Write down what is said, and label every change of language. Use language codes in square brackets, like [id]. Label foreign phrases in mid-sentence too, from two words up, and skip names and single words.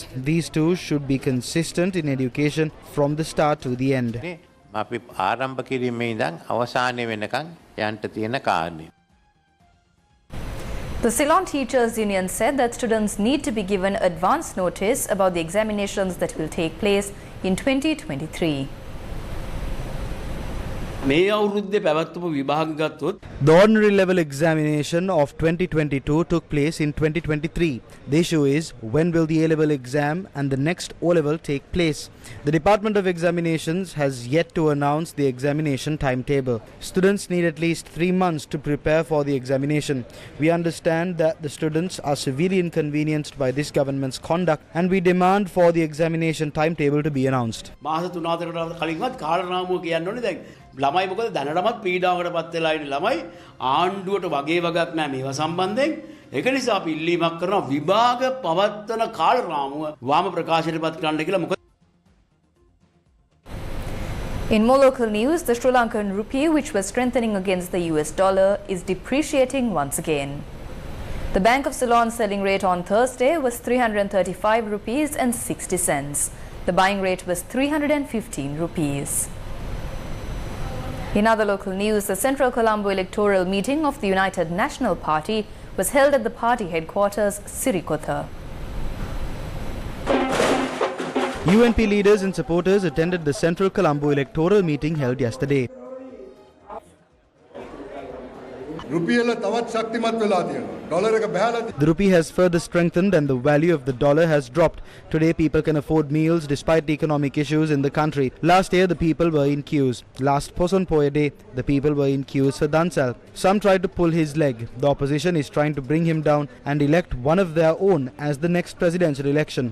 [en] These two should be consistent in education from the start to the end. The Ceylon Teachers Union said that students need to be given advance notice about the examinations that will take place in 2023. [si] මේ අවුරුද්දේ පැවැත්වපු විභාග ගත්තොත් [en] The ordinary level examination of 2022 took place in 2023. The issue is, when will the A-level exam and the next O-level take place? The Department of Examinations has yet to announce the examination timetable. Students need at least 3 months to prepare for the examination. We understand that the students are severely inconvenienced by this government's conduct, and we demand for the examination timetable to be announced. [si] මාස 3-4කට කලින්වත් කාලනාමුව කියන්න ඕනේ දැන් ළමයි මොකද දැනටමත් පීඩාවකට පත් වෙලා ඉන්න ළමයි ආණ්ඩුවට වගේ වගක් නැහැ මේවා සම්බන්ධයෙන් ඒක නිසා අපි ඉල්ලීමක් කරනවා විභාග පවත්වන කාලනාමුව වාම ප්‍රකාශයටපත් කරන්න කියලා මොකද. [en] In more local news, the Sri Lankan rupee, which was strengthening against the US dollar, is depreciating once again. The Bank of Ceylon selling rate on Thursday was 335 rupees and 60 cents. The buying rate was 315 rupees. In other local news, the Central Colombo electoral meeting of the United National Party was held at the party headquarters, Sirikotha. UNP leaders and supporters attended the Central Colombo electoral meeting held yesterday. [si] රුපියල තවත් ශක්තිමත් වෙලා තියෙනවා. [en] The rupee has further strengthened and the value of the dollar has dropped. Today people can afford meals despite the economic issues in the country. Last year the people were in queues. Last Poson Poya Day the people were in queues for Dansal. Some tried to pull his leg. The opposition is trying to bring him down and elect one of their own as the next presidential election.